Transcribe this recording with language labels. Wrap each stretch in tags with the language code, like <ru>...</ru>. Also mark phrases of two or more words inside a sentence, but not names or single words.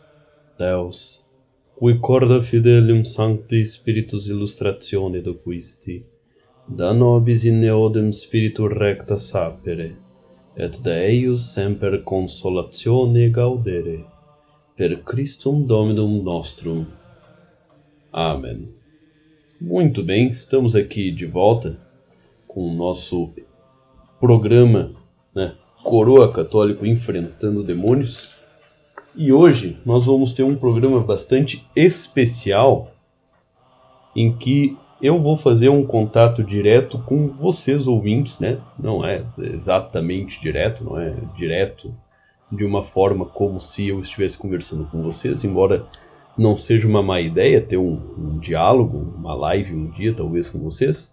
<la>Deus, qui corda fidelium Sancti Spiritus illustratione docuisti, da nobis in eodem spiritu recta sapere, et de eius semper consolatione gaudere, per Christum Dominum nostrum.</la> <pt>Amém. Muito bem, estamos aqui de volta com o nosso programa, Coroa Católico Enfrentando Demônios. E hoje nós vamos ter um programa bastante especial em que eu vou fazer um contato direto com vocês ouvintes, Não é exatamente direto, não é direto de uma forma como se eu estivesse conversando com vocês, embora não seja uma má ideia ter um diálogo, uma live um dia talvez com vocês.</pt>